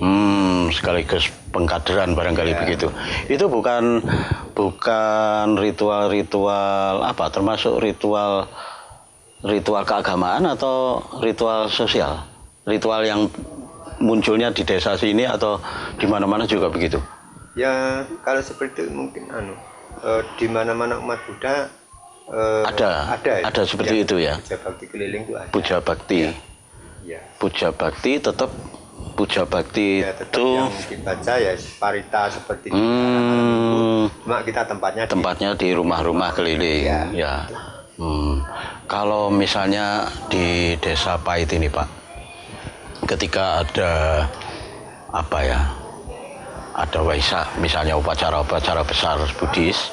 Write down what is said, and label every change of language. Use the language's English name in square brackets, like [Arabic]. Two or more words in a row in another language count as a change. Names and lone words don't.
[Indonesian] Sekaligus pengkaderan barangkali begitu. Itu bukan ritual-ritual apa, termasuk ritual keagamaan atau ritual sosial? Ritual yang munculnya di desa sini atau di mana-mana juga begitu? Ya, kalau seperti itu mungkin di mana-mana umat Buddha ada seperti itu ya. Puja bakti keliling itu ada. Puja bakti. Ya. Puja Bakti tetap Puja Bakti Ya, tetap itu yang dibaca ya parita seperti di cuma kita tempatnya di rumah-rumah keliling. Ya. Ya. Kalau misalnya di Desa Pait ini Pak, ketika ada apa ya, ada Waisak, misalnya upacara-upacara besar Buddhis,